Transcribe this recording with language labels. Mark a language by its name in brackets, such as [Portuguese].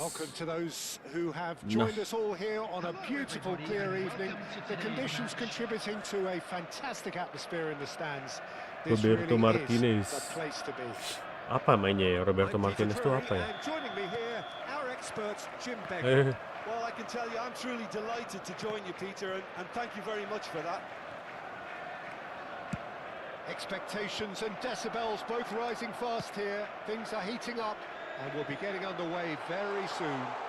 [English] Welcome to those who have joined us all here on a beautiful clear evening. The conditions contributing to a fantastic atmosphere in the stands. This Roberto really Martinez. is the place to be. [Indonesian] Apa mainnya ya Roberto Martinez itu apa ya? [English] And joining me here, our expert Jim Becker. Well, I can tell you, I'm truly delighted to join you, Peter, and thank you very much for that. Expectations and decibels both rising fast here. Things are heating up and we'll be getting underway very soon.